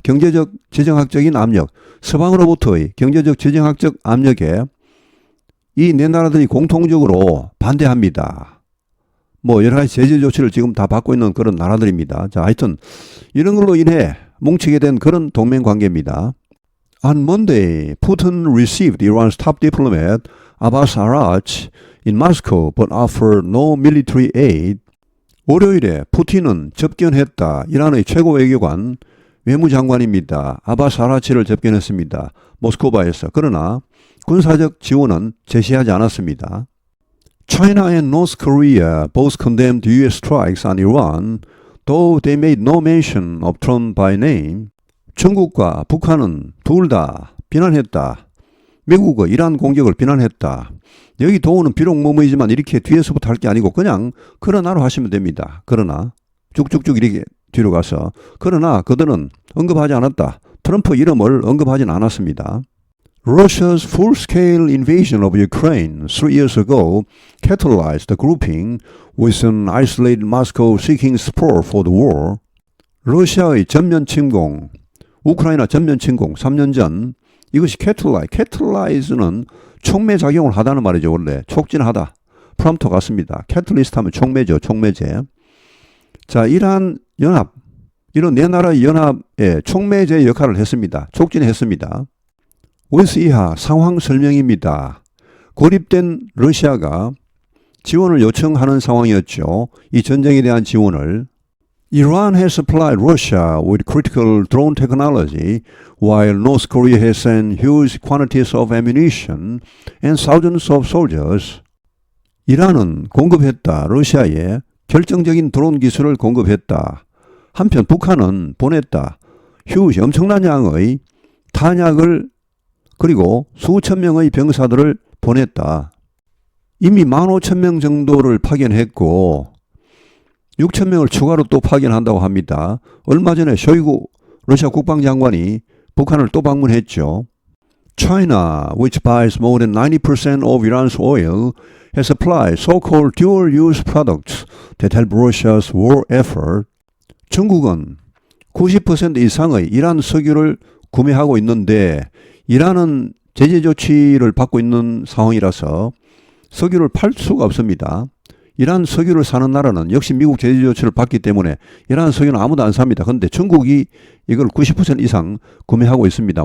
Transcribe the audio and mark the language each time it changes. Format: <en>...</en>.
<ko>경제적, 재정학적인 압력. 서방으로부터의 경제적, 재정학적 압력에 이 네 나라들이 공통적으로 반대합니다. 뭐 여러 가지 제재 조치를 지금 다 받고 있는 그런 나라들입니다. 자, 하여튼 이런 걸로 인해 뭉치게 된 그런 동맹관계입니다.</ko> <en>On Monday, Putin received Iran's top diplomat Abbas Arach in Moscow but offered no military aid.</en> <ko>월요일에 푸틴은 접견했다. 이란의 최고 외교관, 외무장관입니다. 아바스 아라치를 접견했습니다. 모스크바에서. 그러나 군사적 지원은 제시하지 않았습니다.</ko> <en>China and North Korea both condemned U.S. strikes on Iran, though they made no mention of Trump by name.</en> <ko>중국과 북한은 둘 다 비난했다. 미국의 이란 공격을 비난했다. 여기 도우는 비록 뭐뭐이지만 이렇게 뒤에서부터 할 게 아니고 그냥 그러나로 하시면 됩니다. 그러나 쭉쭉쭉 이렇게 뒤로 가서 그러나 그들은 언급하지 않았다. 트럼프 이름을 언급하진 않았습니다.</ko> <en>Russia's full-scale invasion of Ukraine 3 years ago catalyzed the grouping with an isolated Moscow seeking support for the war.</en> <ko>러시아의 전면 침공, 우크라이나 전면 침공 3년 전 이것이 catalyze는 촉매 작용을 하다는 말이죠. 원래 촉진하다. 프롬프터 같습니다. catalyst 하면 촉매죠. 촉매제. 자, 이란 연합, 이런 네 나라의 연합에 촉매제 역할을 했습니다. 촉진했습니다. with 이하 상황 설명입니다. 고립된 러시아가 지원을 요청하는 상황이었죠. 이 전쟁에 대한 지원을.</ko> <en>Iran has supplied Russia with critical drone technology, while North Korea has sent huge quantities of ammunition and thousands of soldiers.</en> <ko>이란은 공급했다. 러시아에 결정적인 드론 기술을 공급했다. 한편 북한은 보냈다. huge 엄청난 양의 탄약을 그리고 수천 명의 병사들을 보냈다. 이미 15,000명 정도를 파견했고 6,000명을 추가로 또 파견한다고 합니다. 얼마 전에 쇼이구 러시아 국방장관이 북한을 또 방문했죠.</ko> <en>China, which buys more than 90% of Iran's oil, has supplied so-called dual-use products that help Russia's war effort.</en> <ko>중국은 90% 이상의 이란 석유를 구매하고 있는데 이란은 제재 조치를 받고 있는 상황이라서 석유를 팔 수가 없습니다. 이란 석유를 사는 나라는 역시 미국 제재 조치를 받기 때문에 이란 석유는 아무도 안 삽니다. 그런데 중국이 이걸 90% 이상 구매하고 있습니다.</ko>